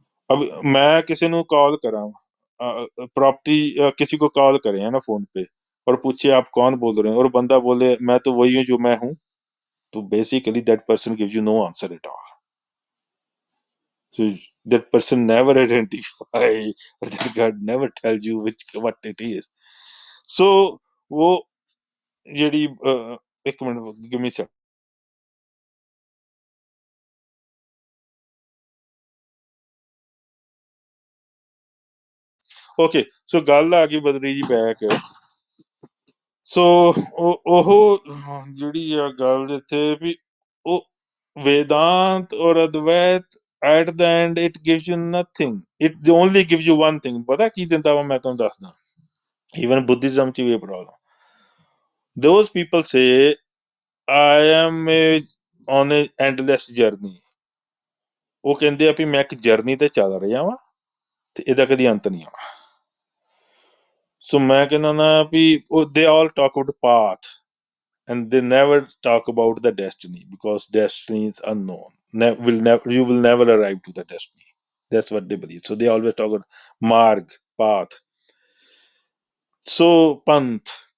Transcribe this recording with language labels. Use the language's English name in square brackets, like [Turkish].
[Hindi] अब मैं किसी [Punjabi] ਨੂੰ ਕਾਲ ਕਰਾਂ, [Hindi] प्रॉपर्टी किसी को कॉल करें है ना फोन पे और पूछे आप कौन बोल रहे हैं और बंदा बोले मैं तो वही हूँ जो मैं हूँ, तो basically [English] That person gives you no answer at all. So that person never identify or that God never tells you what it is. [Punjabi] So वो ਜਿਹੜੀ ਇੱਕ minute [English] give me a sec. [Punjabi] Okay, so ਗੱਲ ਆ ਗਈ ਬਦਰੀ ਜੀ back. ਸੋ ਉਹ ਜਿਹੜੀ ਆ ਗੱਲ ਇੱਥੇ ਵੀ ਉਹ ਵੇਦਾਂਤ ਔਰ Advait [English] at the end it gives you nothing, it only gives you one thing, [Punjabi] ਪਤਾ ਕੀ ਦਿੰਦਾ ਵਾ ਮੈਂ ਤੁਹਾਨੂੰ ਦੱਸਦਾ। even Buddhism ਚ ਵੀ ਇਹ problem, [English] those people say I am on a endless journey, [Punjabi] ਉਹ ਕਹਿੰਦੇ ਆ ਵੀ ਮੈਂ ਇੱਕ ਜਰਨੀ ਤੇ ਚੱਲ ਰਿਹਾ ਵਾਂ ਤੇ ਇਹਦਾ ਕਦੀ ਅੰਤ ਨਹੀਂ ਆਉਣਾ। ਸੋ ਮੈਂ ਕਹਿੰਦਾ ਨਾ ਵੀ [English] they all talk about path and they never talk about the destiny, because destiny is unknown, you will never arrive to the destiny, that's what they believe. So they always talk about marg, path, so panth.